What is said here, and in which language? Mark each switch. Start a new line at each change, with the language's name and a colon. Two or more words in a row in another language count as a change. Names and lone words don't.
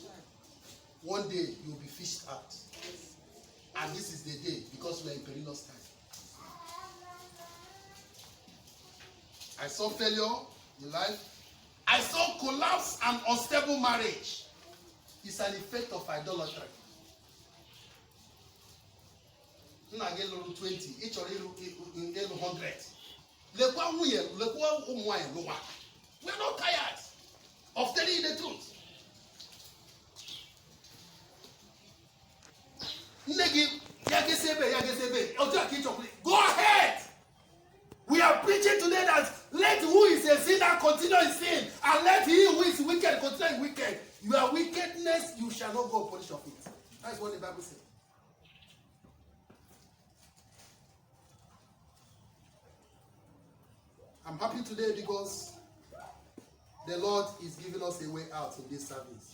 English: One day you will be fished out. And this is the day, because we are in perilous time. I saw failure in life. I saw collapse and unstable marriage. It's an effect of idolatry.
Igbo: Nna gị lụrụ 20, ị chọrọ ịlụ 100. Lekwa nwunye, lekwa ụmụ nwanyị lụwa.
English: We're not tired of telling you the truth.
Igbo: Nne gị, ya gesebe.
English: Go ahead. We are preaching today that let who is a sinner continue in sin, and let he who is wicked continue in wicked. Your wickedness, you shall not go punish of it. That's what the Bible says. I'm happy today because the Lord is giving us a way out in this service.